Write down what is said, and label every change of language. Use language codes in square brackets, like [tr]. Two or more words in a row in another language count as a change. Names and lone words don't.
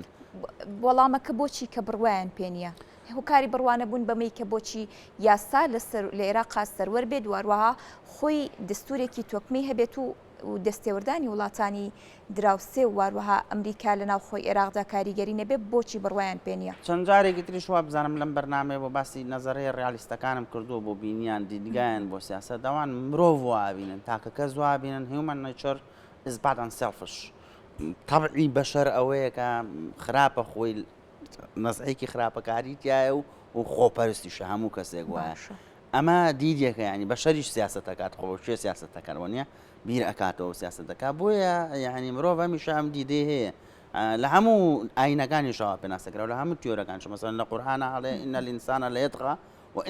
[ckb] وەڵامەکە بۆچی کە بڕوایان پێ نییە هۆکاری بڕوانە بوون بەمەی کە بۆچی یاسا لە عێراقا سەروەر بێت واروەها خۆی دەستورێکی تۆکمەی هەبێت و دەستێوەردانی وڵاتانی دراوسێ و واروەها ئەمریکا لە ناو خۆی عێراقدا کاریگەری نەبێ بۆچی بڕوایان پێ نییە چەند جارێکی تریش وا بزانم لەم بەرنامەیە بۆ باسی نەزەرەیە ڕیالیستەکانم کردووە بۆ بینیان دیدگایان بۆ سیاسەت داوان مرۆڤ وابینن تاکە کەس وابینن [en] human nature is bad and selfish [ckb] طبعی بەشەر ئەوەیە کە خراپە خۆی نەزعێکی خراپەکاری تایە و خۆپەرستیشە هەموو کەسێک وایە ئەمە دیدێکە ینی بەشەریش سیاسەت دەکات خۆشێ سیاسەت دەکەنەوە نیە بیر ئەکاتەوە سیاسەت دەکات بۆیە یعنی مرۆڤ هەمیشە ئەم دیدێ هەیە لە هەموو ئاینەکانیشەوە پێناسەکرا لە هەموو تیۆرەکان مەسەن لە قورئانە هەڵێ [ar] ئین الئینسان لەیەطغا وئین